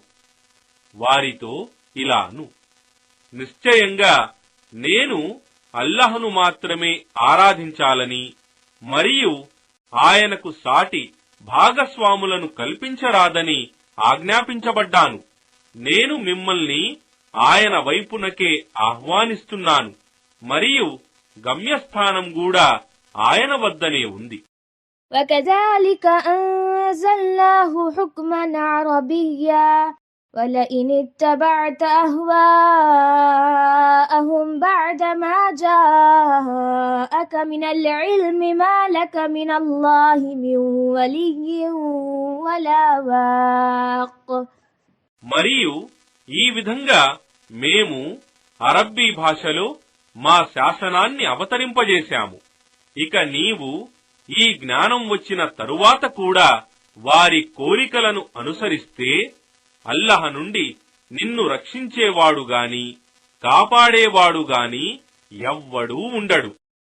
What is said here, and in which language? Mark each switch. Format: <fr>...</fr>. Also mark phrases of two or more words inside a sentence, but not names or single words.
<te>వారితో ఇలాను, నిశ్చయంగా నేను అల్లాహ్ను మాత్రమే ఆరాధించాలని మరియు ఆయనకు సాటి భాగస్వాములను కల్పించరాదని ఆజ్ఞాపించబడ్డాను. నేను మిమ్మల్ని ఆయన వైపునకే ఆహ్వానిస్తున్నాను మరియు గమ్యస్థానం కూడా ఆయన వద్దనే ఉంది.</te> <ar>وكذلك أنزلناه حكما عربيا ولئن اتبعت أهواءهم بعدما جاءك من العلم ما لك من الله من ولي ولا واق.</ar> <te>మరియు ఈ విధంగా మేము అరబ్బీ భాషలో మా శాసనాన్ని అవతరింపజేశాము. ఇక నీవు ఈ జ్ఞానం వచ్చిన తరువాత కూడా వారి కోరికలను అనుసరిస్తే అల్లాహ్ నుండి నిన్ను రక్షించేవాడుగాని కాపాడేవాడుగాని ఎవ్వడూ ఉండడు.</te>